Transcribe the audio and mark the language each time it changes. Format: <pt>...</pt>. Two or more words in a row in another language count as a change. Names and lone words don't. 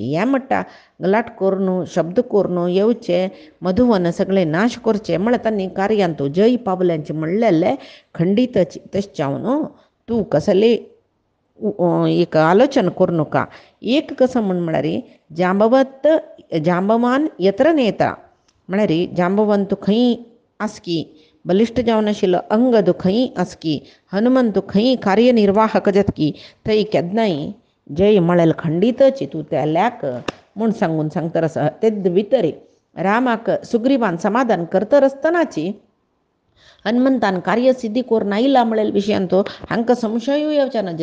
<kok>हें म्हणटा गलाट करून शब्द करून येवचे मधुवन सगळे नाश करचे म्हळ्यार तांणी कार्यांत जय पावल्यांचे म्हणलेले खंडीत तशें जावन तूं कसले एक आलोचन करूं नका. एक कसं म्हळ्यार जांबवान यत्र नेता म्हळ्यार जांबवंत खंय आसकी बलिश्ट जावन आशिल्लो अंगद खंय आसकी हनुमंत खंय कार्यनिर्वाहक जातकी थंय केन्नाय जय म्हळेल खंडीतची तूं त्याल्याक म्हूण सांगून सांगतर आसा. तेद भितर रामाक सुग्रीवान समाधान करतर आसतनाची हनुमंतान कार्यसिद्धी करून आयला म्हळेल विशयान तो हांकां संशयूय येवचे ना.</kok>